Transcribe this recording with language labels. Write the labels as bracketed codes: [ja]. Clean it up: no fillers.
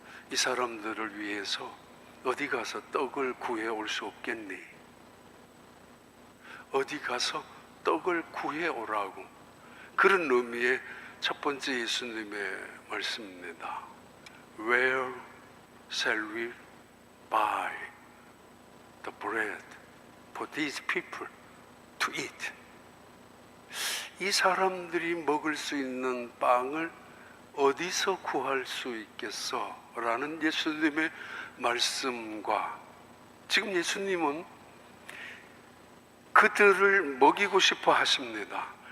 [ko] 이 사람들을 위해서 어디 가서 떡을 구해올 수 없겠니? 어디 가서 떡을 구해오라고. 그런 의미의 첫 번째 예수님의 말씀입니다. [en] Where shall we buy the bread for these people to eat? [ko] 이 사람들이 먹을 수 있는 빵을 어디서 구할 수 있겠어? 라는 예수님의 말씀과, 지금 예수님은 그들을 먹이고 싶어 하십니다.